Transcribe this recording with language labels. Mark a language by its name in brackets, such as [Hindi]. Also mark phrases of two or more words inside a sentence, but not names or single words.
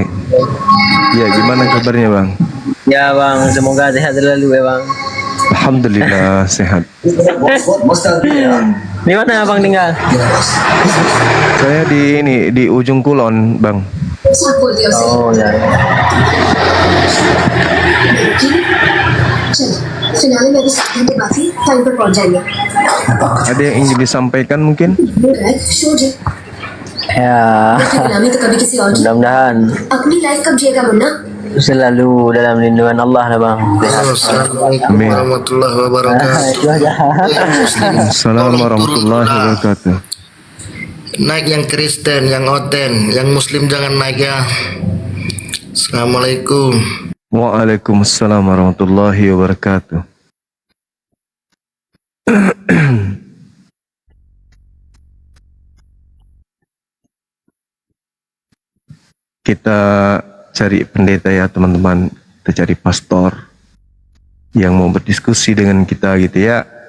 [Indonesian] Iya, gimana kabarnya Bang? Ya Bang, semoga sehat selalu ya Bang. Alhamdulillah sehat. Di mana Bang tinggal? Saya di ujung kulon, Bang. Oh ya. [Hindi] फिलहाल मेरी साथी के बाकी टाइम पर पहुंच जाएंगे [Indonesian] Ada yang ingin disampaikan mungkin? Ya, [Hindi] गुलामी तो कभी किसी और की [Indonesian] mudah-mudahan [Hindi] अपनी लाइफ कब जिएगा मुन्ना [Indonesian] selalu dalam lindungan Allah lah Bang. Sehat. [Arabic] السلام عليكم [Indonesian] Amin. [Arabic] ورحمة الله وبركاته. [Indonesian] Itu aja. [Arabic] السلام عليكم ورحمة الله وبركاته. [Indonesian] Naik yang Kristen, yang Oten, yang Muslim jangan naik ya. [Arabic] السلام عليكم. وعليكم السلام ورحمة الله وبركاته. [Indonesian] Kita cari pendeta ya teman-teman, kita cari pastor yang mau berdiskusi dengan kita gitu ya.